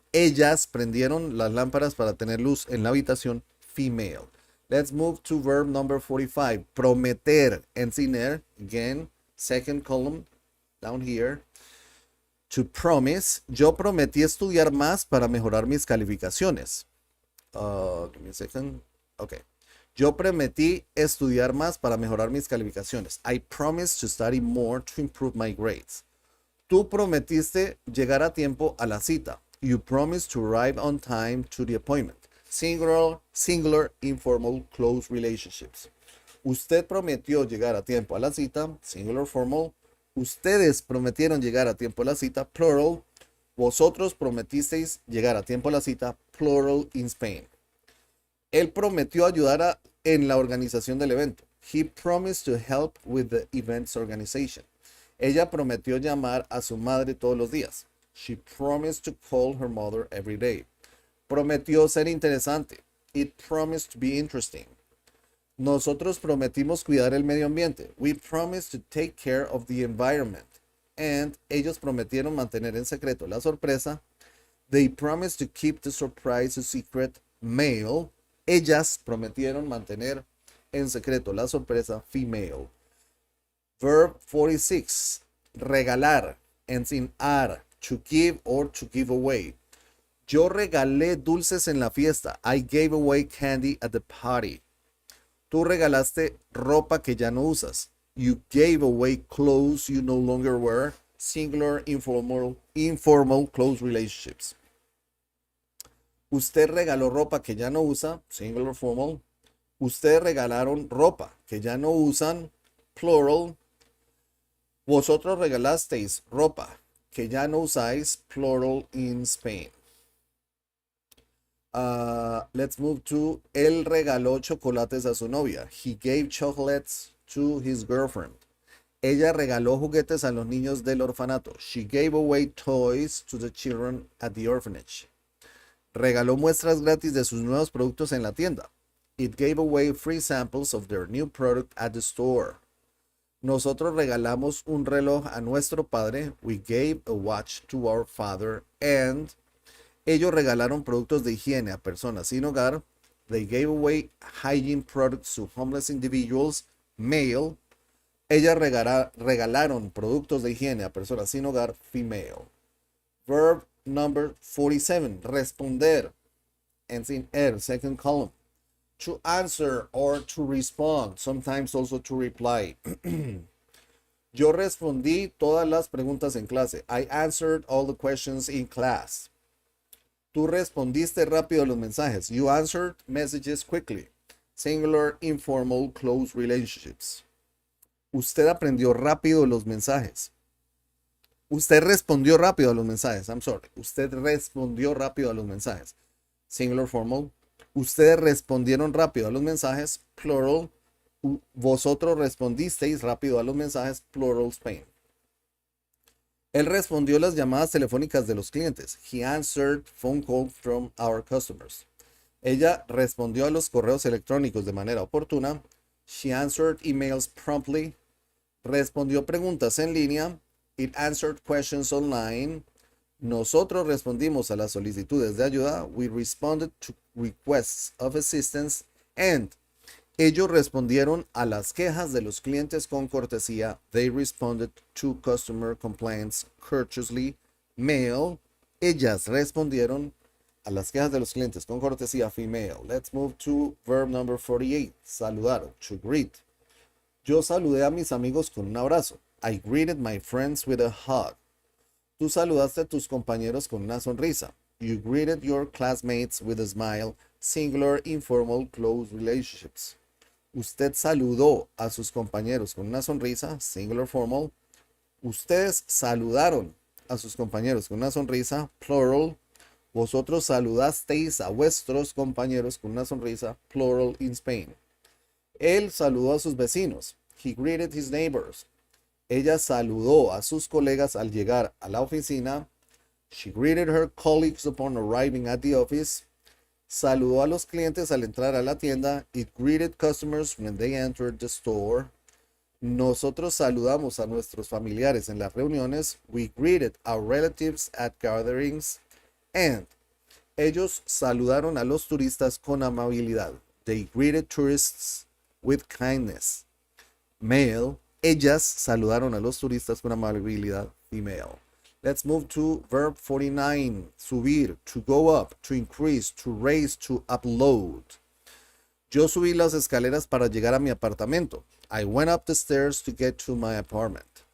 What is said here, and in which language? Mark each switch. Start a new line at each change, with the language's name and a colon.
Spanish: Ellas prendieron las lámparas para tener luz en la habitación.
English: Female. Let's move to verb number 45.
Spanish: Prometer. Enseñar.
English: Again, second column down here. To promise.
Spanish: Yo prometí estudiar más para mejorar mis calificaciones.
English: Give me a second. Okay.
Spanish: Yo prometí estudiar más para mejorar mis calificaciones.
English: I promised to study more to improve my grades.
Spanish: Tú prometiste llegar a tiempo a la cita.
English: You promised to arrive on time to the appointment. Singular, informal, close relationships.
Spanish: Usted prometió llegar a tiempo a la cita.
English: Singular, formal.
Spanish: Ustedes prometieron llegar a tiempo a la cita.
English: Plural.
Spanish: Vosotros prometisteis llegar a tiempo a la cita.
English: Plural, in Spain.
Spanish: Él prometió ayudar en la organización del evento.
English: He promised to help with the event's organization.
Spanish: Ella prometió llamar a su madre todos los días.
English: She promised to call her mother every day.
Spanish: Prometió ser interesante.
English: It promised to be interesting.
Spanish: Nosotros prometimos cuidar el medio ambiente.
English: We promised to take care of the environment.
Spanish: And ellos prometieron mantener en secreto la sorpresa.
English: They promised to keep the surprise a secret. Male.
Spanish: Ellas prometieron mantener en secreto la sorpresa.
English: Female. Verb 46.
Spanish: Regalar. Enseñar.
English: To give or to give away.
Spanish: Yo regalé dulces en la fiesta.
English: I gave away candy at the party.
Spanish: Tú regalaste ropa que ya no usas.
English: You gave away clothes you no longer wear. Singular, informal, close relationships.
Spanish: Usted regaló ropa que ya no usa.
English: Singular, formal.
Spanish: Ustedes regalaron ropa que ya no usan.
English: Plural.
Spanish: Vosotros regalasteis ropa que ya no usáis.
English: Plural, in Spain. Let's move to
Spanish: él regaló chocolates a su novia.
English: He gave chocolates to his girlfriend.
Spanish: Ella regaló juguetes a los niños del orfanato.
English: She gave away toys to the children at the orphanage.
Spanish: Regaló muestras gratis de sus nuevos productos en la tienda.
English: It gave away free samples of their new product at the store.
Spanish: Nosotros regalamos un reloj a nuestro padre.
English: We gave a watch to our father.
Spanish: And ellos regalaron productos de higiene a personas sin hogar.
English: They gave away hygiene products to homeless individuals. Male.
Spanish: Ellas regalaron productos de higiene a personas sin hogar.
English: Female. Verb number 47. Responder. Ends in er, second column. To answer or to respond. Sometimes also to reply.
Spanish: Yo respondí todas las preguntas en clase.
English: I answered all the questions in class.
Spanish: Tú respondiste rápido a los mensajes.
English: You answered messages quickly. Singular, informal, close relationships.
Spanish: Usted aprendió rápido los mensajes. Usted respondió rápido a los mensajes.
English: I'm sorry.
Spanish: Usted respondió rápido a los mensajes.
English: Singular, formal.
Spanish: Ustedes respondieron rápido a los mensajes.
English: Plural.
Spanish: Vosotros respondisteis rápido a los mensajes.
English: Plural, Spain.
Spanish: Él respondió las llamadas telefónicas de los clientes.
English: He answered phone calls from our customers.
Spanish: Ella respondió a los correos electrónicos de manera oportuna.
English: She answered emails promptly.
Spanish: Respondió preguntas en línea.
English: It answered questions online.
Spanish: Nosotros respondimos a las solicitudes de ayuda.
English: We responded to requests of assistance.
Spanish: And ellos respondieron a las quejas de los clientes con cortesía.
English: They responded to customer complaints courteously. Male.
Spanish: Ellas respondieron a las quejas de los clientes con cortesía.
English: Female. Let's move to verb number 48. Saludar. To greet.
Spanish: Yo saludé a mis amigos con un abrazo.
English: I greeted my friends with a hug.
Spanish: Tú saludaste a tus compañeros con una sonrisa.
English: You greeted your classmates with a smile. Singular, informal, close relationships.
Spanish: Usted saludó a sus compañeros con una sonrisa.
English: Singular, formal.
Spanish: Ustedes saludaron a sus compañeros con una sonrisa.
English: Plural.
Spanish: Vosotros saludasteis a vuestros compañeros con una sonrisa.
English: Plural, in Spain.
Spanish: Él saludó a sus vecinos.
English: He greeted his neighbors.
Spanish: Ella saludó a sus colegas al llegar a la oficina.
English: She greeted her colleagues upon arriving at the office.
Spanish: Saludó a los clientes al entrar a la tienda.
English: It greeted customers when they entered the store.
Spanish: Nosotros saludamos a nuestros familiares en las reuniones.
English: We greeted our relatives at gatherings.
Spanish: And ellos saludaron a los turistas con amabilidad.
English: They greeted tourists with kindness. Male.
Spanish: Ellas saludaron a los turistas con amabilidad.
English: Female. Let's move to verb 49. Subir, to go up, to increase, to raise, to upload.
Spanish: Yo subí las escaleras para llegar a mi apartamento.
English: I went up the stairs to get to my apartment.